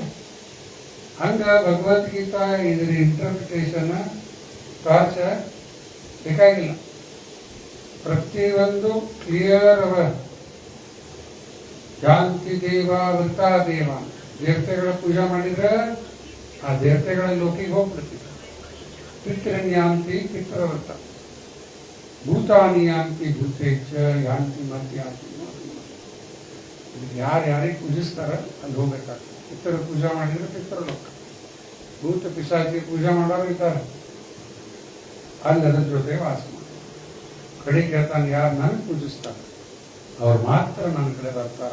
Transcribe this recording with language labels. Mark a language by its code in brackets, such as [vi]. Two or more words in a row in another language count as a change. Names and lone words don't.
[kn] ಹಂಗ ಭಗವದ್ಗೀತಾ ಇದ್ರ [en] interpretation torch [kn] ಬೇಕಾಗಿಲ್ಲ. ಪ್ರತಿಯೊಂದು ಕ್ಲಿಯರ್ ಅವ. [sa] ಯಾಂತಿ ದೇವ ವೃತಾ ದೇವ. [kn] ದೇವತೆಗಳ ಪೂಜೆ ಮಾಡಿದ್ರೆ ಆ ದೇವತೆಗಳ ಲೋಕಿಗೆ ಹೋಗ್ಬಿಡ್ತೀವಿ. [sa] ಪಿತೃನ್ ಯಾಂತಿ ಪಿತೃವ್ರತ ಭೂತಾನಿ ಯಾಂತಿ ಭೂತೇಚ್ಛ ಯಾಂತಿ ಮತ್ ಯಾಂತಿ. [kn] ಯಾರಿಗೆ ಪೂಜಿಸ್ತಾರ ಅಲ್ಲಿ ಹೋಗ್ಬೇಕಾಗ್ತದೆ. ಪಿತೃ ಪೂಜೆ ಮಾಡಿದ್ರೆ ಪಿತೃಲೋಕ. ಭೂತ ಪಿಶಾಚಿ ಪೂಜೆ ಮಾಡೋರು ಇದ್ದಾರೆ, ಅಲ್ಲಿ ಅದ್ರ ಜೊತೆ ವಾಸ ಮಾಡಿ. ಕಡೆ ಕೇಳ್ತಾನೆ, ಯಾರು ನನಗೆ ಪೂಜಿಸ್ತಾರೆ ಅವ್ರು ಮಾತ್ರ ನನ್ನ ಕಡೆ ಬರ್ತಾರೆ.